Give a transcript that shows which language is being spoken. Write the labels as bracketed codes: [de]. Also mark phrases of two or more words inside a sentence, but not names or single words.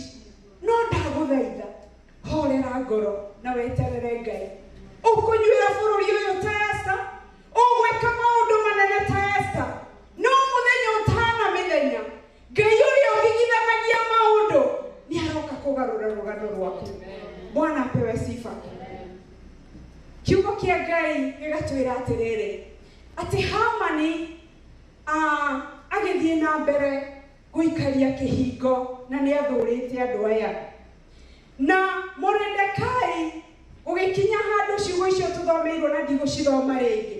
[ki] No ndagũthaitha horera ngoro na weterere Ngai. Ũkũnyuĩra bũrũri ũyũ ta Esther. Ũgwĩka maũndũ manene ta Esther. No mũthenya ũtana mĩthenya Ngai ũrĩa ũthigithanagia maũndũ nĩaroka kũgarũra rũgano rwaku. [sw] Bwana apewe sifa. [ki] Kiugo kĩa Ngai gĩgatwĩra atĩrĩrĩ atĩ Hamani agĩthiĩ na mbere gũikaria kĩhingo na nĩathũrĩte andũ aya. Na Mordekai ũgĩkinya handũ ciugo icio tũthomeirwo na ndigũcithoma rĩngĩ.